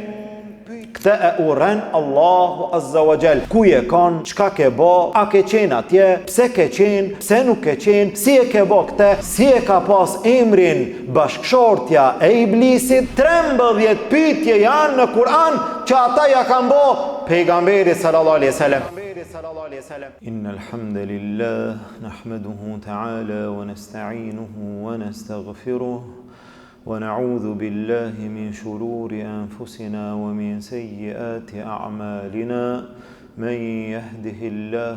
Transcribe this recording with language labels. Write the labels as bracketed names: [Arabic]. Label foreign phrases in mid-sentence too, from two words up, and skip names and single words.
[Albanian] Këtë e urren Allahu [Arabic] عز وجل. [Albanian] Ku je kon? Çka ke bë? A ke qenë atje? Pse ke qenë? Pse nuk ke qenë? Si e ke bë këtë? Si e ka pas emrin bashkëshortja e iblisit? 13 pyetje janë në Kur'an që ata ja kanë bë pejgamberi [Arabic] صلى الله عليه وسلم. إن الحمد لله نحمده تعالى ونستعينه ونستغفره. ونعوذ بالله من شرور أنفسنا ومن سيئات أعمالنا من يهده الله